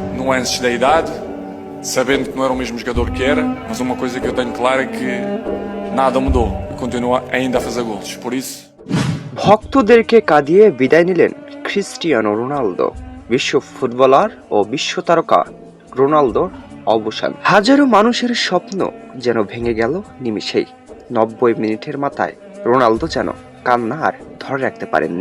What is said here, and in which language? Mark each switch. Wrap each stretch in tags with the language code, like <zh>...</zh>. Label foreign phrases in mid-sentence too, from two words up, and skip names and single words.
<pt>antes da idade, sabendo que não era o mesmo jogador que era, mas uma coisa que eu tenho clara é que nada mudou e continua ainda a fazer golos. Por isso,</pt> <bn>ভক্তদেরকে কাঁদিয়ে বিদায় নিলেন ক্রিস্টিয়ানো রোনালদো। বিশ্ব ফুটবলার ও বিশ্ব তারকা রোনালদোর অবসান, হাজারো মানুষের স্বপ্ন যেন ভেঙে গেল নিমিষেই। 90 মিনিটের মাথায় রোনালদো যেন কান্না আর ধরে রাখতে পারেননি।</bn>